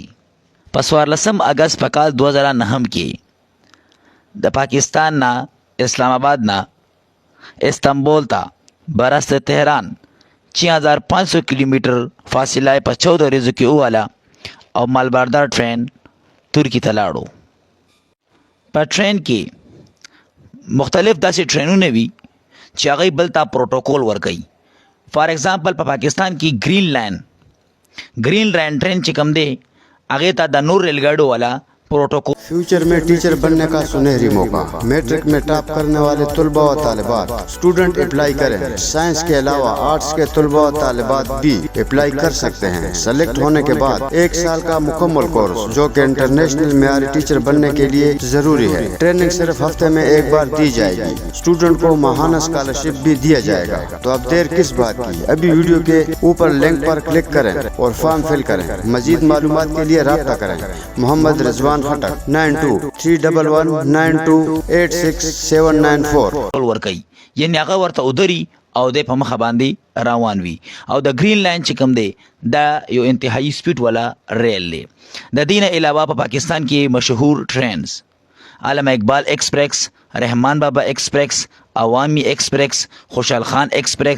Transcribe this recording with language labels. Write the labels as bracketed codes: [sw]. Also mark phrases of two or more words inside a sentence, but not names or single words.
[ps] په 14 اگست په کال 2009 کې د پاکستان نه اسلام آباد نه استنبول ته براستہ تهران 6500 کیلومتر فاصله په 14 ورځو کې وواله او مالبردار ټرین ترکی ته لاړو. په ټرین کې مختلف داسې ټرینونه وي چې هغه بل ته پروتوکول ورکوي. [en] for example [ps] په پاکستان کې گرین لاین ټرین چې کوم دی هغې ته د نور ریل ګاډیو والا प्रोटोकॉल. [ur] فیوچر میں ٹیچر بننے کا سنہری موقع، میٹرک میں ٹاپ کرنے والے طلبہ و طالبات [en] student apply [ur] کریں. سائنس کے علاوہ آرٹس کے طلبہ و طالبات بھی اپلائی کر سکتے ہیں. سلیکٹ ہونے کے بعد 1 سال کا مکمل کورس جو کہ انٹرنیشنل معیاری ٹیچر بننے کے لیے ضروری ہے. ٹریننگ صرف ہفتے میں 1 بار دی جائے گی. سٹوڈنٹ کو ماہانہ سکالرشپ بھی دیا جائے گا. تو اب دیر کس بات کی، ابھی ویڈیو کے اوپر لنک پر کلک کریں اور [en] form fill [ur] کریں. مزید معلومات کے لیے رابطہ کریں. मोहम्मद रिजवान खटक 9231128674 [ps] ورکي یعنی هغه ورته ودري او د په مخه باندې روان وي. او د گرین لاین چې کوم دی دا یو انتهایی سپیډ والا ریل دی. د دې نه علاوه په پاکستان کې مشهور ټرینز علامه اقبال ایکسپریس، رحمان بابا ایکسپریس، عوامی ایکسپریس، خوشحال خان ایکسپریس.